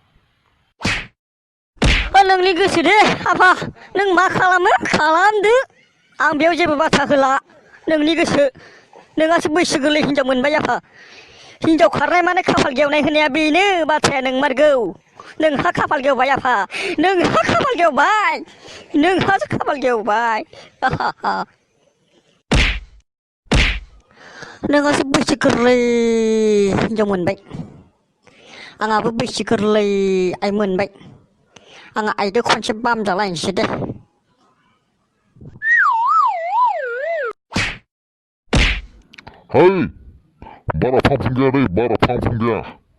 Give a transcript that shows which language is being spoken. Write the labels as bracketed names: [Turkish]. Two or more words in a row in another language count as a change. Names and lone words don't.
[Bodo] नोंनि गोसो दे आफा नों मा खालामो खालामदो आं बेयाव जेबो बाथ्रा होला नोंनि गोसो नोंहासो बैसो गोरलै हिनजाव मोनबाय आफा हिनजाव खारनाय माने खाफाल गेवनाय होनाया बेनो बाथ्राया नंमारगौ नोंहा खाफाल गेवबाय आफा नोंहा खाफाल गेवबाय नोंहासो खाफाल गेवबाय नोंहासो बैसो गोरलै हिनजाव मोनबाय आंहाबो बैसो गोरलै आइ मोनबाय आंहा आइदो खनसे बामजालायनोसै दे [Swedish] Hey, bara fan fungerar det, bara fan fungerar.